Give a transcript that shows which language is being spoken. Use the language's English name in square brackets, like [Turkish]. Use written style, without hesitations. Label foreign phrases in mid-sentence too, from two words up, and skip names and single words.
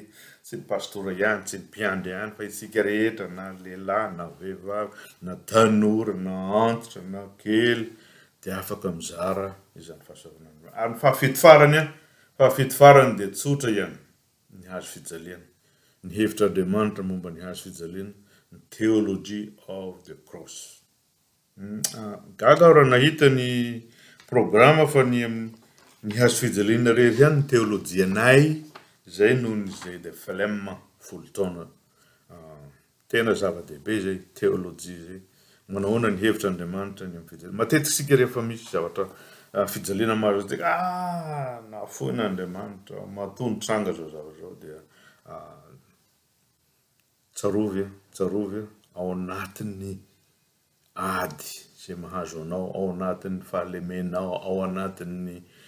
[Malagasy] Tsy ny pastora ihany, tsy ny mpiandry ihany, fa itsika rehetra na lehilahy na vehivavy, na tanora, na antitra, na kely dia afaka mizara izany fahasoavan'Andriamanitra. Ary ny fahafito farany dia tsotra ihany, ny hazo fijaliana. Ny hevitr'Andriamanitra momba ny hazo fijaliana, ny [English] theology of the cross. [Malagasy] Gaga aho raha nahita ny programa fa ny hazo fijaliana rery ihany ny teolojianay, zay noho ny zay dia flemme folo taona tena zava-dehibe zay teolojia zay manahoana ny hevitran'Andriamanitra ny amin'ny fijaliana matetika sika rehefa misy zavatra fijaliana maro zay nafoin'Andriamanitra matony tranga zao zavatra zao dia tsarovy ao anatin'ny ady zay mahazo anao ao anatin'ny fahalemenao ao anatin'ny